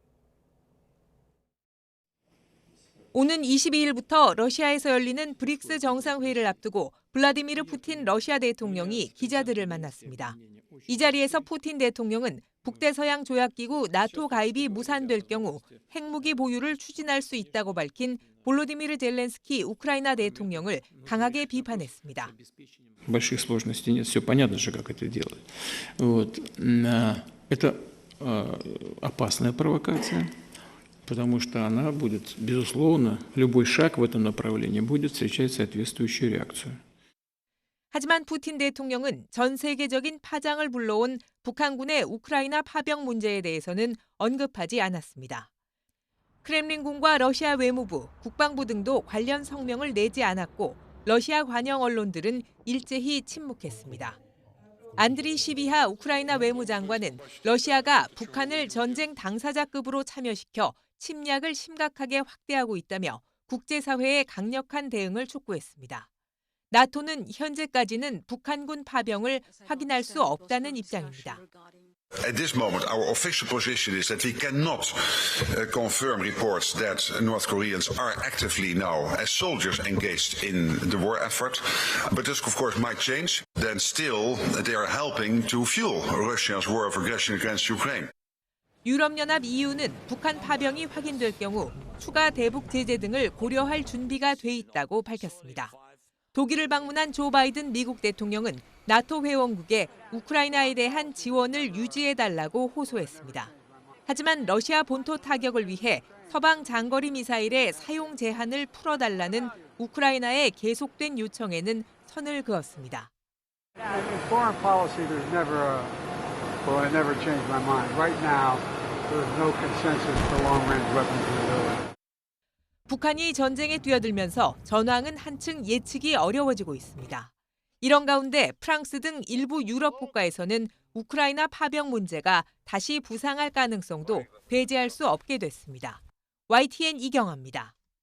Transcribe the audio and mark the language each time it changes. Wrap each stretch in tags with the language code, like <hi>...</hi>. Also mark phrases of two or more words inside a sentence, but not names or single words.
<ko>오는 22일부터 러시아에서 열리는 브릭스 정상회의를 앞두고 블라디미르 푸틴 러시아 대통령이 기자들을 만났습니다. 이 자리에서 푸틴 대통령은 북대서양 조약기구 나토 가입이 무산될 경우 핵무기 보유를 추진할 수 있다고 밝힌 볼로디미르 젤렌스키 우크라이나 대통령을 강하게 비판했습니다.</ko> <ru>Больших сложностей нет, все понятно же, как это делать. Вот. Это опасная провокация, потому что она будет, безусловно, любой шаг в этом направлении будет встречать соответствующую реакцию.</ru> <ko>하지만 푸틴 대통령은 전 세계적인 파장을 불러온 북한군의 우크라이나 파병 문제에 대해서는 언급하지 않았습니다. 크렘린궁과 러시아 외무부, 국방부 등도 관련 성명을 내지 않았고 러시아 관영 언론들은 일제히 침묵했습니다. 안드리 시비하 우크라이나 외무장관은 러시아가 북한을 전쟁 당사자급으로 참여시켜 침략을 심각하게 확대하고 있다며 국제사회의 강력한 대응을 촉구했습니다. 나토는 현재까지는 북한군 파병을 확인할 수 없다는 입장입니다.</ko> <en>At this moment, our official position is that we cannot confirm reports that North Koreans are actively now as soldiers engaged in the war effort. But this, of course, might change. Then still, they are helping to fuel Russia's war of aggression against Ukraine.</en> <ko>유럽연합 EU는 북한 파병이 확인될 경우 추가 대북 제재 등을 고려할 준비가 돼 있다고 밝혔습니다. 독일을 방문한 조 바이든 미국 대통령은 나토 회원국에 우크라이나에 대한 지원을 유지해달라고 호소했습니다. 하지만 러시아 본토 타격을 위해 서방 장거리 미사일의 사용 제한을 풀어달라는 우크라이나의 계속된 요청에는 선을 그었습니다.</ko> <en>Foreign policy, there's never changed my mind. Right now, There's no consensus for long-range weapons capability.</en> <ko>북한이 전쟁에 뛰어들면서 전황은 한층 예측이 어려워지고 있습니다. 이런 가운데 프랑스 등 일부 유럽 국가에서는 우크라이나 파병 문제가 다시 부상할 가능성도 배제할 수 없게 됐습니다. YTN 이경아입니다.</ko>